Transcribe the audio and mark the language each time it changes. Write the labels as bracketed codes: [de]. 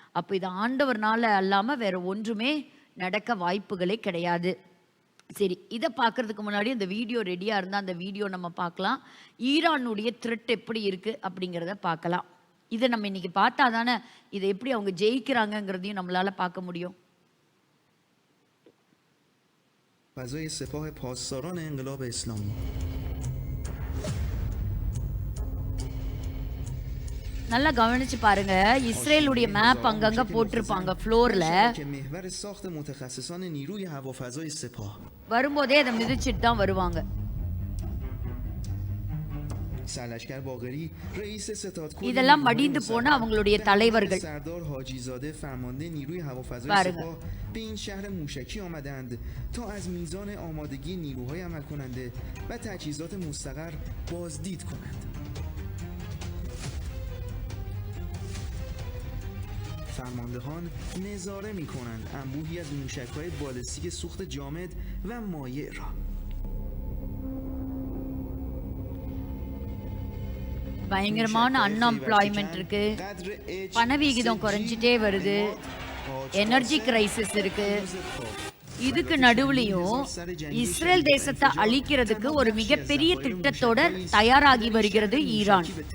[ta] அப்போ இது ஆண்டவர்னால அல்லாமல் வேற ஒன்றுமே நடக்க வாய்ப்புகளே கிடையாது. சரி, இதை பார்க்கறதுக்கு முன்னாடி இந்த வீடியோ ரெடியாக இருந்தால் அந்த வீடியோ நம்ம பார்க்கலாம். ஈரானுடைய த்ரெட் எப்படி இருக்குது அப்படிங்கிறத பார்க்கலாம். இதை நம்ம இன்னைக்கு பார்த்தா தானே இதை எப்படி அவங்க ஜெயிக்கிறாங்கங்கிறதையும் நம்மளால் பார்க்க முடியும். [fa] فضای سپاه پاسداران انقلاب اسلامی [ta] நல்லா கவனிச்சு பாருங்க. இஸ்ரேலுடைய மேப் அங்கங்க போட்டிருப்பாங்க ஃப்ளோர்ல. [fa] محور ساخت متخصصان نیروی هوافضای سپاه [ta] வரும்போதே அதை மிதிச்சிட்டு தான் வருவாங்க. [fa] سرلشکر باقری رئیس ستادکل [ta] இதெல்லாம் மடிந்து போன அவங்களுடைய தலைவர்கள். [fa] سردار حاجی زاده فرمانده نیروی هوافضای سپاه به این شهر موشکی آمدند تا از میزان آمادگی نیروهای عمل کننده و تجهیزات مستقر بازدید کنند. فرماندهان نظاره می‌کنند انبوهی از موشک‌های بالستیک سوخت جامد و مایع را [ta] பயங்கரமான அன்எம்ப்ளாய்மெண்ட் இருக்கு, பணவீகிதம் குறைஞ்சிட்டே வருது, எனர்ஜி கிரைசிஸ் இருக்கு. இதுக்கு நடுவுலையும் இஸ்ரேல் தேசத்தை அழிக்கிறதுக்கு ஒரு மிகப்பெரிய திட்டத்தோட தயாராகி வருகிறது ஈரான்.